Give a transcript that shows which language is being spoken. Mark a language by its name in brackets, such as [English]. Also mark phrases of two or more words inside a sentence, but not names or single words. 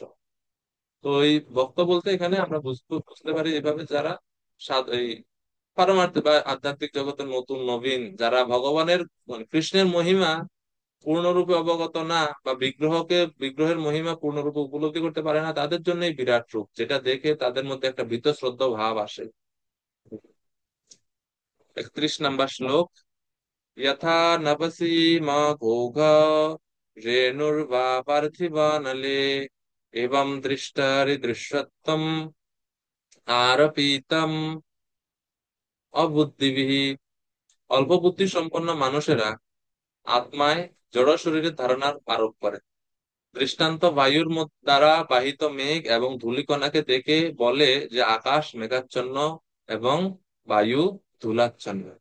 [Bangla] তো এই ভক্ত বলতে এখানে আমরা বুঝতে পারি এভাবে যারা এই পারমার্থিক বা আধ্যাত্মিক জগতের নতুন নবীন, যারা ভগবানের মানে কৃষ্ণের মহিমা পূর্ণরূপে অবগত না, বা বিগ্রহের মহিমা পূর্ণরূপে উপলব্ধি করতে পারে না, তাদের জন্য এই বিরাট রূপ, যেটা দেখে তাদের মধ্যে একটা বীতশ্রদ্ধ ভাব আসে। 31 নম্বর শ্লোক। [Sanskrit] यथा नभसि मा घोघ रेणुर्वा पार्थिवानले एवं दृष्टारिदृश्यत्वम् आरपीतम् অবুদ্ধিবিহ। [Bangla] অল্প বুদ্ধি সম্পন্ন মানুষেরা আত্মায় জড় শরীরের ধারণার আরোপ করে। দৃষ্টান্ত বায়ুর দ্বারা বাহিত মেঘ এবং ধূলিকণাকে দেখে বলে যে আকাশ মেঘাচ্ছন্ন এবং বায়ু ধূলাচ্ছন্ন।